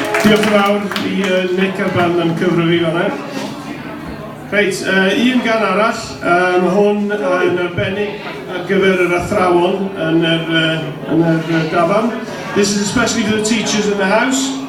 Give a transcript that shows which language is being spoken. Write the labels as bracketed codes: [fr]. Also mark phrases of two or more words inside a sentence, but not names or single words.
[cy] Diolch yn fawr i Nick a'r band am cyfro fi fan'na. Reit, un gan arall, hwn yn arbennig ar gyfer yr athrawon yn yr dafarn. [en] This is especially for the teachers in the house.